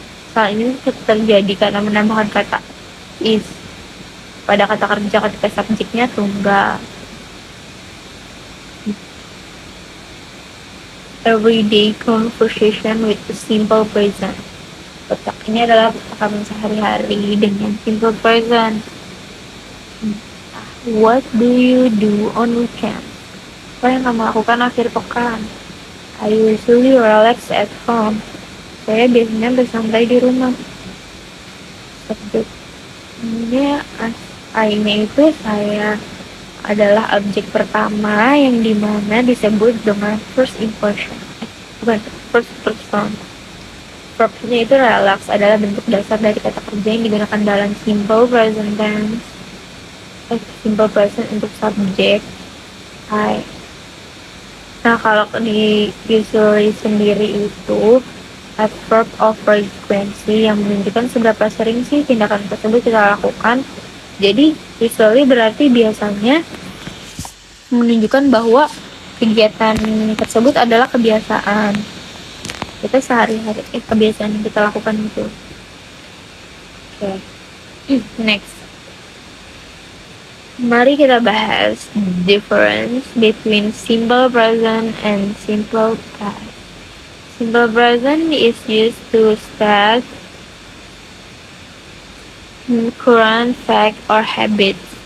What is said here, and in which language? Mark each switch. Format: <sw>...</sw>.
<id>Soal ini terjadi karena menambahkan kata is pada kata kerja ketika subjeknya tunggal.</id> <en>Everyday conversation with the simple present.</en> <id>Ini adalah percakapan sehari-hari dengan simple present.</id> <en>What do you do on weekend?</en> <id>Apa yang kamu lakukan akhir pekan?</id> <en>I usually relax at home.</en> <id>Saya biasanya bersantai di rumah. Subjeknya I-nya itu saya adalah objek pertama yang dimana disebut dengan first impression. Bukan, first person. Verbnya itu relax adalah bentuk dasar dari kata kerja yang digunakan dalam simple present tense. Simple present untuk subjek I. Nah, kalau di usually sendiri itu adverb of frequency yang menunjukkan seberapa sering sih tindakan tersebut kita lakukan. Jadi usually berarti biasanya menunjukkan bahwa kegiatan tersebut adalah kebiasaan kita sehari-hari, kebiasaan yang kita lakukan itu. Oke.</id> <en>Next,</en> <id>mari kita bahas</id> <en>difference between simple present and simple past. Simple present is used to state current fact or habits.</en>